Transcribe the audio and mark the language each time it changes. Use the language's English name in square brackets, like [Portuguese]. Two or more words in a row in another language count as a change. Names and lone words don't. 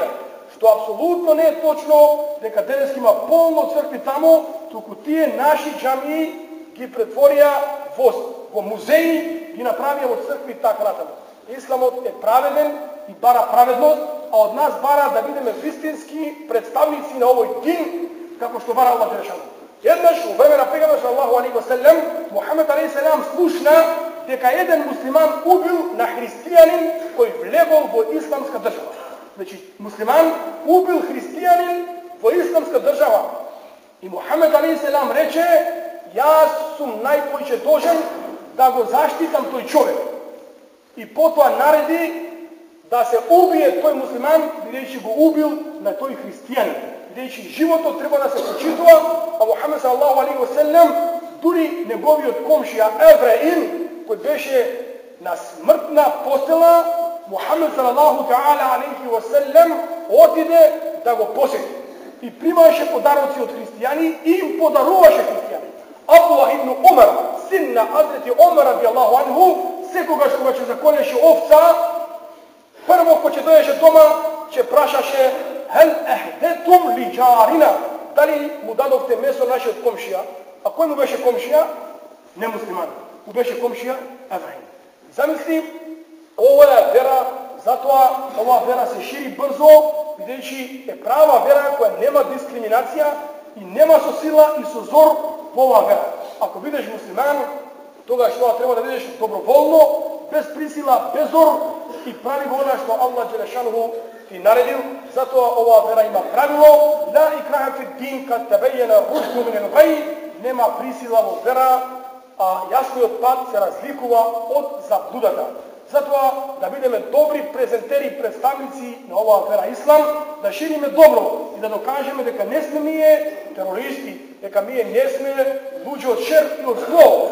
[Macedonian] Што апсолутно не е точно, дека денес има полно цркви тамо, туку тие наши џамии ги претворија во музеи, ги направија во цркви така натаму. Исламот е праведен и бара праведност, а од нас бара да бидеме вистински представници на овој дин, како што бара [Arabic] الله جل شأنه. [Macedonian] Еднаш во време на пегамберот [Arabic] صلى الله عليه وسلم, [Macedonian] Мухамед [Arabic] عليه السلام [Macedonian] слушна дека еден муслиман убил на христијанин кој влегол во исламска држава. Значи, муслиман убил христијанин во исламска држава. И Мухамед [Arabic] عليه السلام [Macedonian] рече: "Јас сум најпоише должен да го заштитам тој човек." И потоа нареди да се убие тој муслиман, бидејќи го убил на тој христијанин. Бидејќи животот треба да се почитува, а Мухамед [Arabic] صلى الله عليه وسلم, [Macedonian] дури неговиот комшија евреин, кој беше на смртна постела, Мухамед [Arabic] صلى الله تعالى عليه وسلم [Macedonian] отиде да го посети и примаше подароци од христијани и им подаруваше христијани. Абдуллах ибн Умар, син на Хазрети Омер [Arabic] رضي الله عنه, [Macedonian] секогаш кога ќе заколеше овца, прво кој ќе дојдеше дома, ќе прашаше: [Arabic] "هل أهديتم لجارنا?" [Macedonian] Дали му дадовте месо нашиот комшија? А кој му беше комшија? Не муслиман. беше комшија Евраим. Замисли, ова е вера, затоа ова вера се шири брзо, бидејќи е права вера која нема дискриминација и нема со сила и со зор во оваа вера. Ако бидеш муслиман, тогаш тоа треба да бидеш доброволно, без присила, без зор и прави го она што [Arabic] الله جل شأنه [Macedonian] ти наредил. Затоа оваа вера има правило: [Arabic] لا إكراه في الدين قد تبين الرشد من الغي. [Macedonian] Нема присила во вера, а јасниот пат се разликува од заблудата. Затоа да бидеме добри презентери, представници на оваа вера ислам, да шириме добро и да докажеме дека не сме ние терористи, дека ние не сме луѓе од шер и од зло.